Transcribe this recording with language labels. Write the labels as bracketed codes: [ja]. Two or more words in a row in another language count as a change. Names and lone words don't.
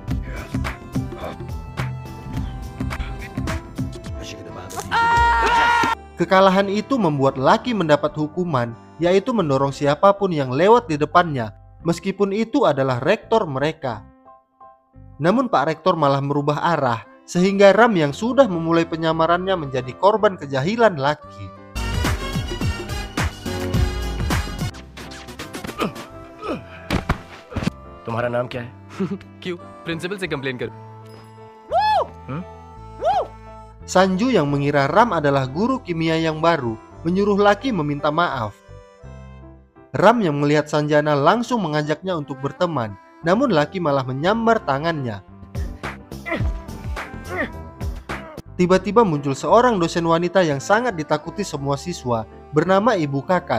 [id] Kekalahan itu membuat Lucky mendapat hukuman, yaitu mendorong siapapun yang lewat di depannya, meskipun itu adalah rektor mereka. Namun Pak Rektor malah merubah arah, sehingga Ram yang sudah memulai penyamarannya menjadi korban kejahilan Lucky. [hi] तुम्हारा नाम क्या है? क्यों प्रिंसिपल से कंप्लेन कर? [id] Sanju yang mengira Ram adalah guru kimia yang baru menyuruh Lucky meminta maaf. Ram yang melihat Sanjana langsung mengajaknya untuk berteman, namun Lucky malah menyambar tangannya. Tiba-tiba muncul seorang dosen wanita yang sangat ditakuti semua siswa bernama Ibu Kakat.